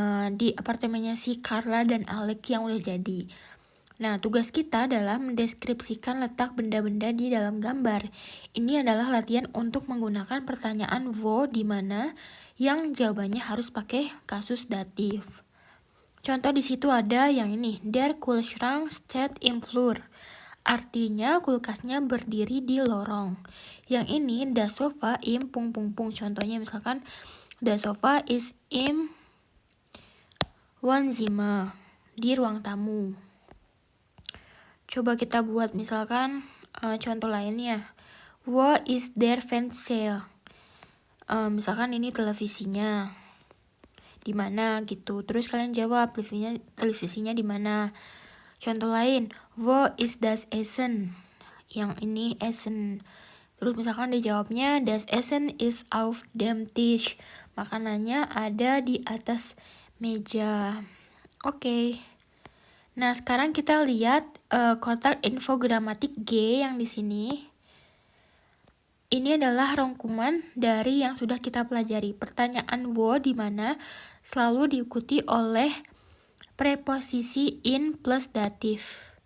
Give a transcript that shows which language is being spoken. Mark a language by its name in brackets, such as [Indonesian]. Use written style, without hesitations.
[Indonesian] Di apartemennya si Carla dan Alec yang udah jadi. Nah, tugas kita adalah mendeskripsikan letak benda-benda di dalam gambar. Ini adalah latihan untuk menggunakan pertanyaan wo di mana yang jawabannya harus pakai kasus datif. Contoh di situ ada yang ini, [German] der Kühlschrank steht im Flur. [Indonesian] Artinya kulkasnya berdiri di lorong. Yang ini [German] das Sofa im pung pung pung. [Indonesian] Contohnya misalkan [German] das Sofa is im Wohnzimmer, [Indonesian] di ruang tamu. Coba kita buat misalkan contoh lainnya. [German] Wo is der Fernseher? [Indonesian] Misalkan ini televisinya. Di mana gitu. Terus kalian jawab televisinya di mana. Contoh lain, [German] wo is das Essen? [Indonesian] Yang ini Essen. Terus misalkan dijawabnya [German] das Essen is auf dem Tisch. [Indonesian] Makanannya ada di atas meja. Oke. Nah, sekarang kita lihat kotak infogramatik G yang di sini. Ini adalah rangkuman dari yang sudah kita pelajari. Pertanyaan wo di mana selalu diikuti oleh preposisi in plus datif.